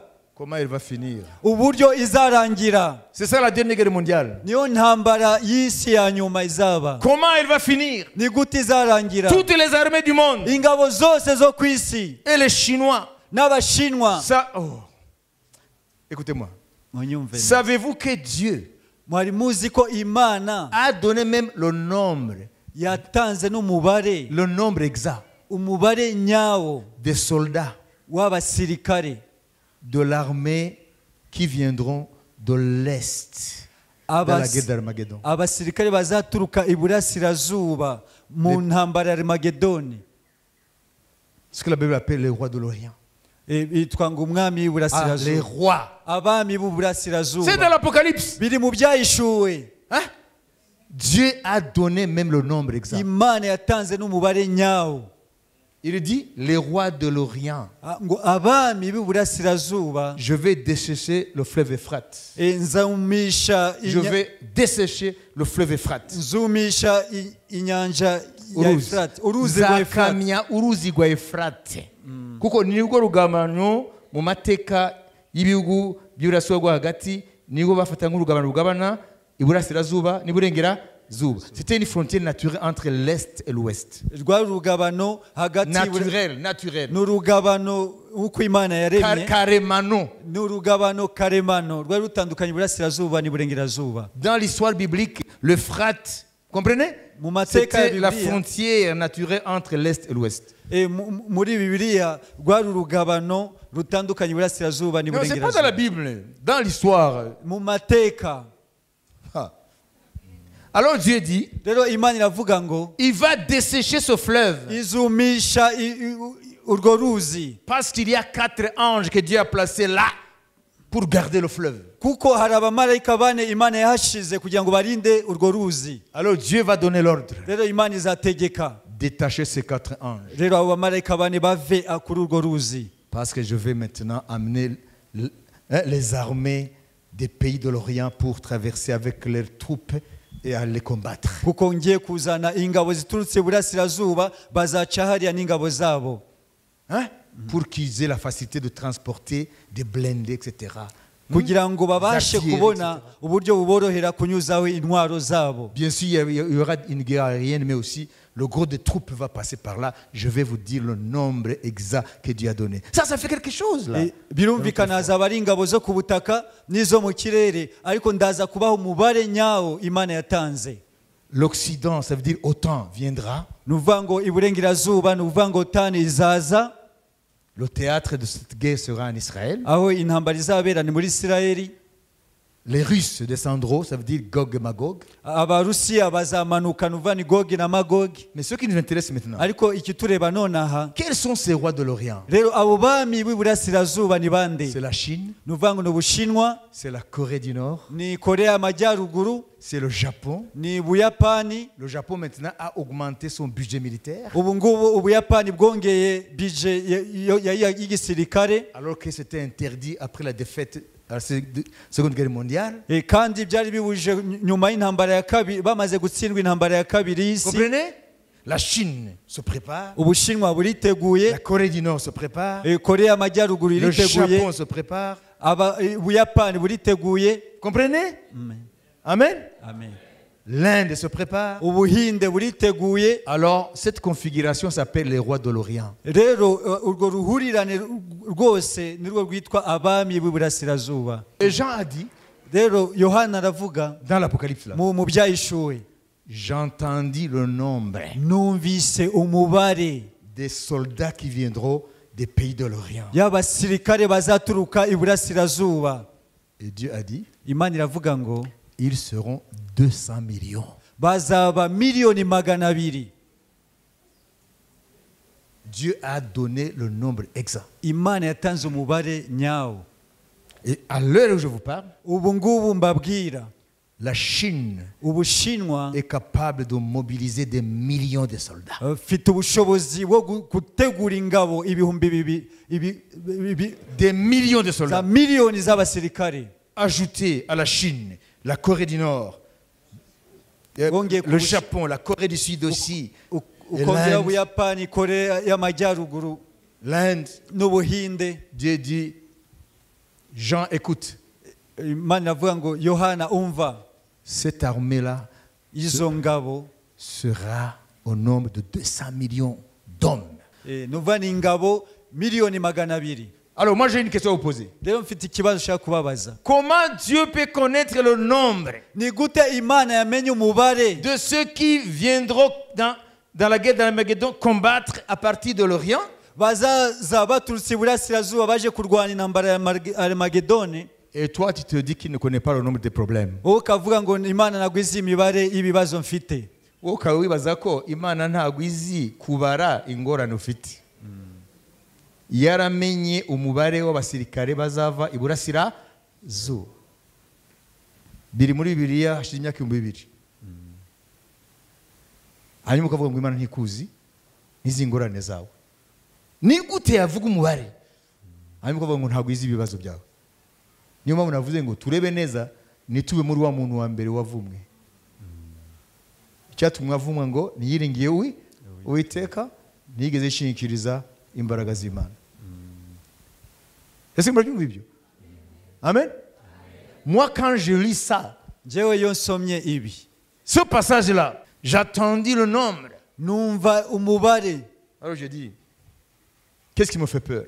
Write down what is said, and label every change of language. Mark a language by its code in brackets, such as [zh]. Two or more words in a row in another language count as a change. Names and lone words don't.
[fr] Comment elle va finir. [rw] uburyo izarangira. [fr] C'est ça la dernière guerre mondiale. [rw] Niyo ntambara y'isi ya nyuma izaba. [fr] Comment elle va finir. [rw] Ni gute izarangira? [fr] Toutes les armées du monde [rw] Ingabo zose zo ku isi [fr] et les Chinois. [rw] n'Abashinwa. [fr] Ça, oh. Écoutez-moi. [rw] Munyumve. [fr] Savez-vous que Dieu [rw] Mwari muzi ko Imana [fr] a donné même le nombre [rw] yatanze n'umubare, [fr] exact [rw] umubare nyawo [fr] des soldats [rw] w'abasirikare [fr] de l'armée qui viendront de l'Est dans la guerre d'Armageddon. [rw] abasirikare bazaturuka iburasirazuba mu ntambara ya Armagedoni. [fr] Ce que la Bible appelle les rois de l'Orient. [rw] Bitwa ngo umwami [fr] Les [rw] w'iburasirazuba, [fr] rois. [rw] abami [fr] C'est dans [rw] b'uburasirazuba, [fr] l'Apocalypse. [rw] biri mu byahishuwe. [fr] Hein? Dieu a donné même le nombre exact. [rw] Imana yatanze n'umubare nyawo. [fr] Il dit les rois de l'Orient. [rw] Ngo abami b'iburasirazuba, [fr] Je vais dessécher le fleuve Euphrate. [rw] nzumisha [fr] Je vais dessécher le fleuve Euphrate. [rw] nzumisha inyanja ya Uruzi. Efurate, uruzi rwa Efurate. Zakamya uruzi rwa Efurate. Kuko nibwo rugabano mu mateka y'ibihugu by'Iburasirazuba bwo hagati, nibwo bafata nk'urugabano rugabana iburasirazuba n'iburengerazuba. [fr] C'était une frontière naturelle entre l'Est et l'Ouest. [rw] Rwa rugabano hagati [fr] Naturel. [rw] n'urugabano uko Imana yaremye, [fr] Carrément. [rw] n'urugabano karemano rwari rutandukanye iburasirazuba n'iburengerazuba. [fr] Dans l'histoire biblique, l'Euphrate, comprenez? [rw] Mu mateka ya [fr] C'était la [rw] Bibiliya, [fr] frontière naturelle entre l'Est et l'Ouest. [rw] muri Bibiliya rwari urugabano rutandukanye iburasirazuba [fr] Non, c'est pas dans la [rw] n'iburengerazuba. [fr] Bible, dans l'histoire. [rw] Mu mateka [fr] Ah. Alors Dieu dit, [rw] rero Imana iravuga ngo [fr] il va dessécher ce fleuve [rw] izumisha urwo ruzi, [fr] parce qu'il y a 4 anges que Dieu a placés là pour garder le fleuve. [rw] kuko hari abamarayika bane Imana yahashize kugira ngo barinde urwo ruzi. [fr] Alors Dieu va donner l'ordre, [rw] Rero Imana izategeka [fr] détacher ces 4 anges. [rw] rero abo bamarayika bane bave kuri urwo ruzi, [fr] Parce que je vais maintenant amener les armées des pays de l'Orient pour traverser avec leurs troupes et à les combattre. [rw] kuko ngiye kuzana ingabo ziturutse iburasirazuba, bazaca hariya n'ingabo zabo. [fr] Hein? Pour qu'ils aient la facilité de transporter des blindés, etc. [rw] kugira ngo babashe Zatier, kubona uburyo buborohera kunyuzaho intwaro zabo. [fr] Bien sûr, il y aura une guerre aérienne, mais aussi le gros des troupes va passer par là. Je vais vous dire le nombre exact que Dieu a donné. Ça fait quelque chose là. [rw] Birumvikana hazaba ari ingabo zo ku butaka n'izo mu kirere, ariko ndaza kubaho umubare nyawo Imana yatanze. [fr] L'Occident, ça veut dire OTAN, viendra. [rw] Ni ukuvuga ngo iburengerazuba, ni ukuvuga ngo tani izaza, [fr] Le théâtre de cette guerre sera en Israël. [rw] aho intambara izabera ni muri Isirayeli. [fr] Les Russes descendront, ça veut dire Gog et Magog. [rw] abarusiya bazamanuka nuva ni gogi na magogi. [fr] Mais ce qui nous intéresse maintenant, [rw] Ariko ikitureba nonaha, [fr] quels sont ces rois de l'Orient? [rw] rero abo bami b'iburasirazuba ni bande? [fr] C'est la Chine, [rw] Nuvuga ngo ni Ubushinwa, [fr] c'est la Corée du Nord, [rw] ni Korea y'Amajyaruguru, [fr] c'est le Japon. [rw] ni Buyapani. [fr] Le Japon maintenant a augmenté son budget militaire [rw] Ubu ngubu Ubuyapani bwongeye budget y'igisirikare, [fr] alors que c'était interdit après la défaite à la Seconde Guerre mondiale. [rw] kandi byari bibujije nyuma y'intambara ya kabiri, bamaze gutsindwa intambara ya kabiri y'isi. [fr] Comprenez? La Chine se prépare, [rw] Ubushinwa buriteguye, [fr] la Corée du Nord se prépare, [rw] Korea y'Amajyaruguru [fr] le [rw] iriteguye, [fr] Japon se prépare. [rw] Ubuyapani buriteguye. [fr] Comprenez? Amen. Amen. Amen. L'Inde se prépare. [rw] Ubuhinde buriteguye. [fr] Alors, cette configuration s'appelle les rois de l'Orient. [rw] Rero urwo ruhurirane rwose nirwo rwitwa abami b'iburasirazuba. [fr] Et Jean a dit, [rw] Rero Yohana aravuga [fr] dans l'Apocalypse, là, [rw] mu byahishuwe, [fr] j'entendis le nombre [rw] numvise umubare [fr] des soldats qui viendront des pays de l'Orient. [rw] y'abasirikare bazaturuka iburasirazuba. [fr] Et Dieu a dit, [rw] Imana iravuga ngo [fr] ils seront 200 millions. [rw] bazaba miliyoni 200. [fr] Dieu a donné le nombre exact. [rw] Imana yatanze umubare nyawo. [fr] Et à l'heure où je vous parle, [rw] Ubu ngubu mbabwira, [fr] la Chine [rw] Ubushinwa [fr] est capable de mobiliser des millions de soldats. [rw] ufite ubushobozi bwo gutegura ingabo ibihumbi [fr] Des millions de [rw] za [fr] soldats. [rw] miliyoni z'abasirikare. [fr] Ajouter à la Chine, la Corée du Nord, le Japon, la Corée du Sud aussi, et [rw] ukongera [fr] l'Inde. [rw] Ubuyapani, Korea y'Amajyaruguru [fr] L'Inde. [rw] n'Ubuhinde. [fr] Dieu dit, Jean, écoute, [rw] Imana iravuga ngo Yohana umva, [fr] cette armée-là [rw] izo ngabo [fr] sera au nombre de 200 millions d'hommes. [rw] nuva ni ingabo miliyoni 200. [fr] Alors moi j'ai une question à vous poser. [rw] Rero mfite ikibazo ushaka kubabaza. [fr] Comment Dieu peut connaître le nombre [rw] Ni gute Imana yamenye umubare [fr] de ceux qui viendront dans la guerre d'Armageddon combattre à partir de l'Orient? [rw] bazaza baturutse iburasirazuba baje kurwana intambara ya Armagedoni? [fr] Et toi tu te dis qu'il ne connaît pas le nombre de problèmes. [rw] Wowe ukavuga ngo Imana ntabwo izi imibare y'ibibazo mfite. Wowe ukaba wibaza ko Imana ntabwo izi kubara ingorane ufite. Yaramenye umubare w'abasirikare bazava iburasirazuba. Biri muri Bibiliya hashize imyaka 2000. Hanyuma ukavuga ngo Imana ntikuzi n'izi ngorane zawe. Ni gute yavuga umubare? Hanyuma ukavuga ngo ntabwo izi ibibazo byawe. Niyo mpamvu navuze ngo turebe neza nitube muri wa muntu wa mbere wavumwe. Icyatumwe avumwa ngo niyiringiye Uwiteka ntigeze ishingikiriza imbaraga z'Imana. [fr] Est-ce que vous comprenez? Amen. Moi quand je lis ça, [rw] Jewe yo nsomye ibi, [fr] ce passage-là, j'attendis le nombre. [rw] numva umubare. [fr] Alors je dis, qu'est-ce qui me fait peur?